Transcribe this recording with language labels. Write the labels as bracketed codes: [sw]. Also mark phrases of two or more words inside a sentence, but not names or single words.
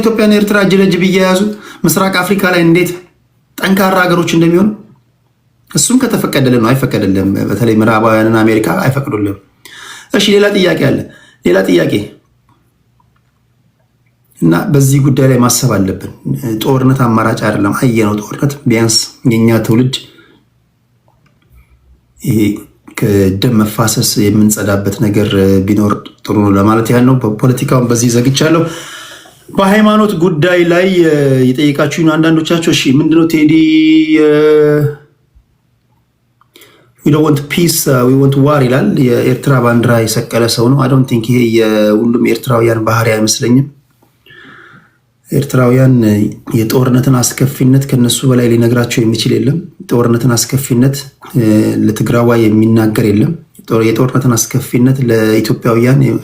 [am] ኢትዮጵያና ኤርትራ እጅ ለእጅ ቢያያዙ ምስራቅ አፍሪካ ላይ እንዴት ጠንካራ ሀገሮች እንደሚሆኑ። እሱም ከተፈቀደልን ነው። አይፈቀደልም። በተለይ ምዕራባውያንና አሜሪካ አይፈቅዱልም። እሺ ሌላ ጥያቄ አለ። ሌላ ጥያቄ እና በዚህ ጉዳይ ላይ ማሰብ አለብን። ጦርነት አማራጭ አይደለም። አየነው ጦርነት ቢያንስ የኛ ትውልድ ይሄ ከደም መፋሰስ የምንጸዳበት ነገር ቢኖር ጥሩ ነው ለማለት ያህል ነው። ፖለቲካውን በዚህ ዘግቻለሁ። በሃይማኖት ጉዳይ ላይ የጠየቃችሁ አንዳንዶቻችሁ እሺ ምንድነው ቴዲ [en] we don't want peace we want war [am] ይላል። የኤርትራ ባንዲራ የሰቀለ ሰው ነው። [en] I don't think [am] ይሄ የሁሉም ኤርትራውያን ባህሪ አይመስለኝም። ኤርትራውያን የጦርነትን አስከፊነት ከነሱ በላይ ሊነግራቸው የሚችል የለም። ጦርነትን አስከፊነት ለትግራዋይ የሚናገር የለም። የጦርነትን አስከፊነት ለኢትዮጵያውያን